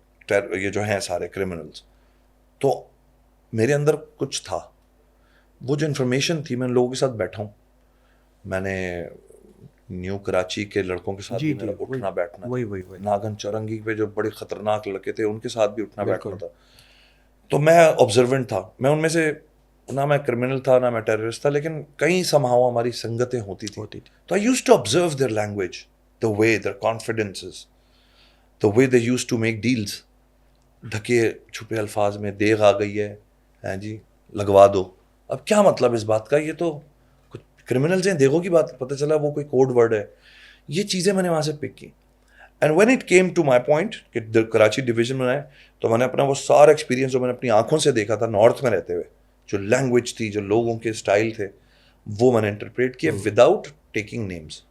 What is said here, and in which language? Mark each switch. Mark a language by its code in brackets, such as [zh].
[ur] یہ جو ہیں سارے کرمنلز, تو میرے اندر کچھ تھا, وہ جو انفارمیشن تھی, میں لوگوں کے ساتھ بیٹھا ہوں, میں نے نیو کراچی کے لڑکوں کے ساتھ میرا اٹھنا بیٹھنا, ناگن چرنگی پہ جو بڑے خطرناک لڑکے تھے ان کے ساتھ بھی اٹھنا بیٹھنا تھا. تو میں آبزروینٹ تھا, میں ان میں سے نہ میں کرمنل تھا نہ میں ٹیررسٹ تھا, لیکن کئی سمہاؤ ہماری سنگتیں ہوتی تھیں. [en] تو I used to observe their language, the way their confidences, the way they used to make deals. [ur] ڈھکے چھپے الفاظ میں دیغ آ گئی ہے جی لگوا دو. اب کیا مطلب اس بات کا, یہ تو کچھ کرمنلز ہیں, دیغوں کی بات پتہ چلا وہ کوئی کوڈ ورڈ ہے. یہ چیزیں میں نے وہاں سے پک کی. [en] and when it came to my point [ur] کہ کراچی ڈویژن بنائے, تو میں نے اپنا وہ سارا ایکسپیرینس جو میں نے اپنی آنکھوں سے دیکھا تھا نارتھ میں رہتے ہوئے, جو لینگویج تھی, جو لوگوں کے اسٹائل تھے, وہ میں نے انٹرپریٹ کیا [en] Without taking names.